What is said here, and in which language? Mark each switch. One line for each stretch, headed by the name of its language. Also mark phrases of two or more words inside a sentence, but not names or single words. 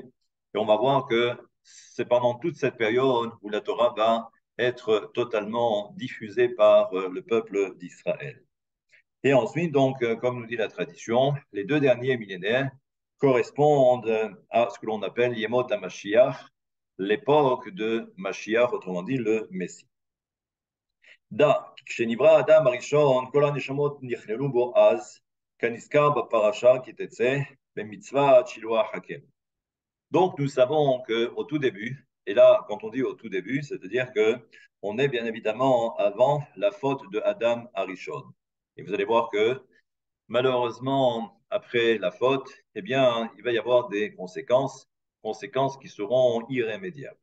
French: Et on va voir que c'est pendant toute cette période où la Torah va être totalement diffusée par le peuple d'Israël. Et ensuite, donc, comme nous dit la tradition, les 2 derniers millénaires correspondent à ce que l'on appelle
Hebrew: ימות המשיח,
French: l'époque de Mashiach, autrement dit le Messie.
Hebrew: כשנברא האדם הראשון, כל הנשמות נכללו בו אז, כנזכר בפרשה כי תצא במצוות שילוח הקן.
French: Donc, nous savons qu'au tout début, et là, quand on dit au tout début, c'est-à-dire que on est bien évidemment avant la faute de Adam Arishon. Et vous allez voir que malheureusement, après la faute, eh bien, il va y avoir des conséquences qui seront irrémédiables.